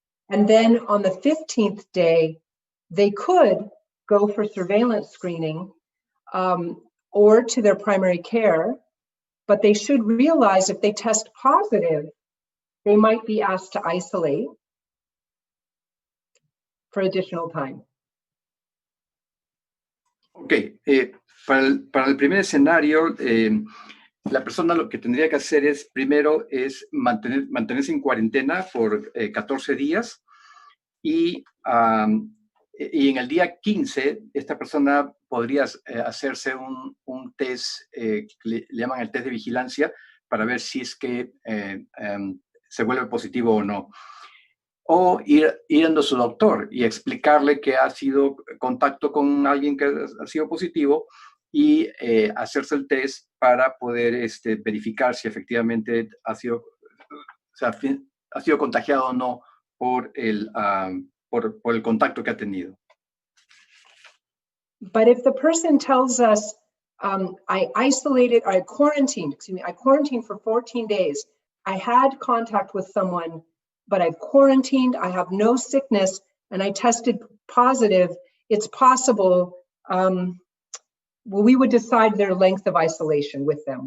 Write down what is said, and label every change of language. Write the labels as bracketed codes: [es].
[en] And then on the 15th day, they could go for surveillance screening or to their primary care, but they should realize if they test positive, they might be asked to isolate for additional time. [es] Ok, para el primer escenario, la persona lo que tendría que hacer es, primero, es mantenerse en cuarentena por 14 días y en el día 15, esta persona podría hacerse un test, le llaman el test de vigilancia, para ver si es que se vuelve positivo o no. O ir a su doctor y explicarle que ha sido contacto con alguien que ha sido positivo y hacerse el test para poder verificar si efectivamente ha sido contagiado o no por el contacto que ha tenido. [en] But if the person tells us, I quarantined for 14 days. I had contact with someone, but I've quarantined, I have no sickness, and I tested positive, it's possible, well, we would decide their length of isolation with them.